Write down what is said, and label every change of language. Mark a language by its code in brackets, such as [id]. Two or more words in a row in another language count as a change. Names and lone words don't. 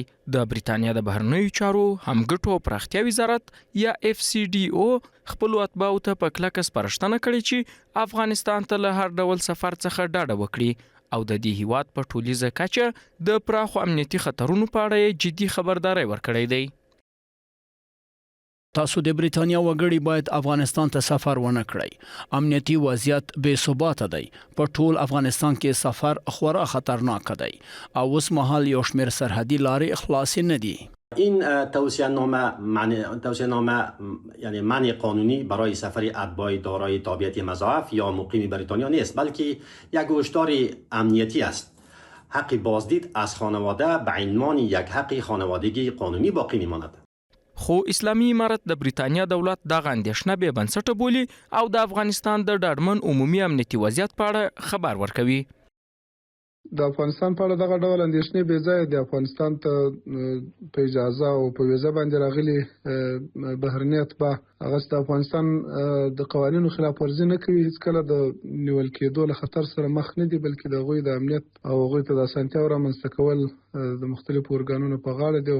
[ps] د بریتانیا د بهرنیو چارو همګټو او پراختیا وزارت یا FCDO خپلو اتباعو ته په کلکه سپارښتنه کړې چې افغانستان ته له هر ډول سفر څخه ډاډه وکړي او د دې هیواد په ټولیزه کچه د پراخو امنیتي خطرونو په اړه جدي خبرداری ورکړی دی. تاسو د بریتانیا وګړي باید افغانستان ته سفر ونه کړئ. امنیتي وضعیت بې ثباته دی. په ټول افغانستان کې سفر خورا خطرناک دی او اوس مهال یو شمېر سرحدي لارې خلاصې نه دي. [fa] این توصیه‌نامه یعنی منع قانونی برای سفر اتباع دارای تابعیت مضاعف یا مقیم بریتانیا نیست، بلکه یک هشدار امنیتی است. حق بازدید از خانواده به عنوان یک حق خانوادگی قانونی باقی میماند. [ps] خو اسلامي امارت د بریتانیا دولت دغه اندېښنه بې بنسټه بولي او د افغانستان د ډاډمن عمومي امنیتي وضعیت په اړه خبر ورکوي. د افغانستان په اړه دغه ډول اندېښنې بې ځایه دي. افغانستان ته په اجازه او په ویزه باندې راغلي بهرني اتباع هغه د افغانستان د قوانینو خلاف ورزي نه کوي، هیڅکله د نیول کېدو له خطر سره مخ نه دي، بلکې د هغوی د امنیت او هغوی ته د اسانتیاو رامنځته کول د مختلفو ارګانونو په غاړه دي.